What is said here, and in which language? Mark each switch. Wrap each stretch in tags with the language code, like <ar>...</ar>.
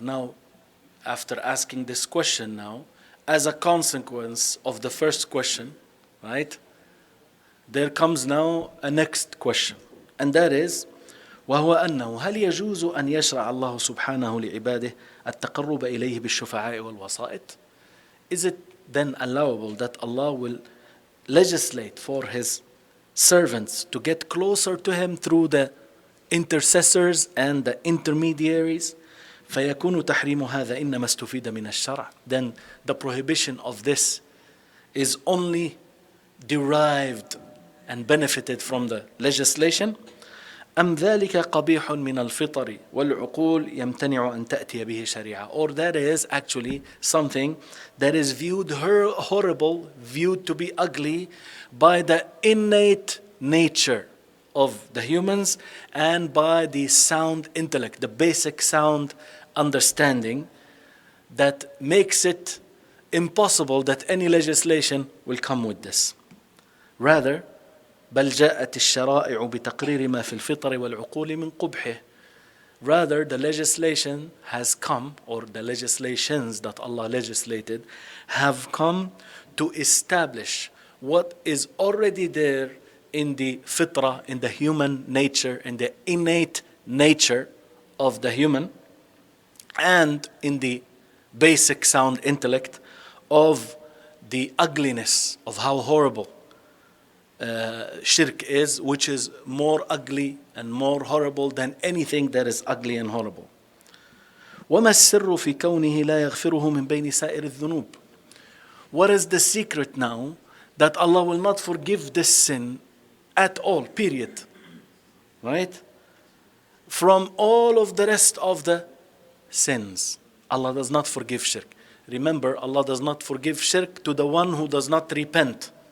<en>Now, after asking this question now, as a consequence of the first question, right, there comes now a next question, and that is,</en> <ar>وهو أنه هل يجوز أن يشرع الله سبحانه لعباده التقرب إليه بالشفعاء والوسائط?</ar> <en>Is it then allowable that Allah will legislate for His servants to get closer to Him through the intercessors and the intermediaries?</en> <ar>فيكون تحريم هذا إنما استفيد من الشرع.</ar> <en>Then the prohibition of this is only derived and benefited from the legislation.</en> <ar>أم ذلك قبيح من الفطر والعقول يمتنع أن تأتي به شريعة.</ar> <en>Or that is actually something that is viewed horrible, viewed to be ugly by the innate nature of the humans and by the sound intellect, the basic sound understanding that makes it impossible that any legislation will come with this. Rather,</en> <ar>بل جاءت الشرائع بتقرير ما في الفطر والعقول من قبحه.</ar> <en>Rather, the legislation has come, or the legislations that Allah legislated have come to establish what is already there in the fitra, in the human nature, in the innate nature of the human, and in the basic sound intellect of the ugliness of how horrible shirk is, which is more ugly and more horrible than anything that is ugly and horrible.</en> <ar>وما السر في كونه لا يغفره من بين سائر الذنوب?</ar> <en>What is the secret now that Allah will not forgive this sin at all, period, right? From all of the rest of the sins, Allah does not forgive shirk. Remember, Allah does not forgive shirk to the one who does not repent.</en>